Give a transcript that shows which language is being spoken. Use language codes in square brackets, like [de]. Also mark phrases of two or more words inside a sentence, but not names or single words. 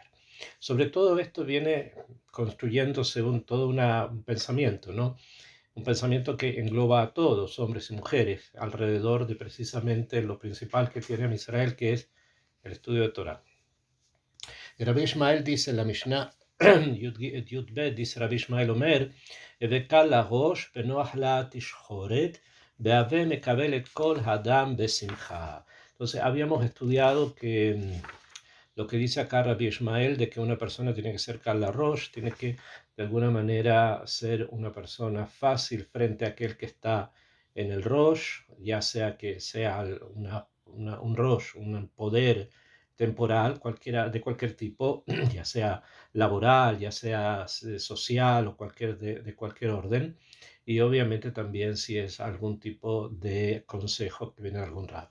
[es] Sobre todo esto viene construyendo según todo un pensamiento, ¿no? Un pensamiento que engloba a todos, hombres y mujeres, alrededor de precisamente lo principal que tiene en Israel, que es el estudio de Torah. Rabbi Ishmael dice en la Mishnah, Yud Bet, dice Rabbi Ishmael Omer, [he] וקל לראש ונוח לה תשחורת, והווה מקבל את כל האדם בשמחה. [es] Entonces habíamos estudiado que lo que dice acá Rabbi Ishmael de que una persona tiene que ser Kal Rosh, tiene que de alguna manera ser una persona fácil frente a aquel que está en el Rosh, ya sea que sea un Rosh, un poder temporal, cualquiera, de cualquier tipo, ya sea laboral, ya sea social o de cualquier orden, y obviamente también si es algún tipo de consejo que viene de algún rab.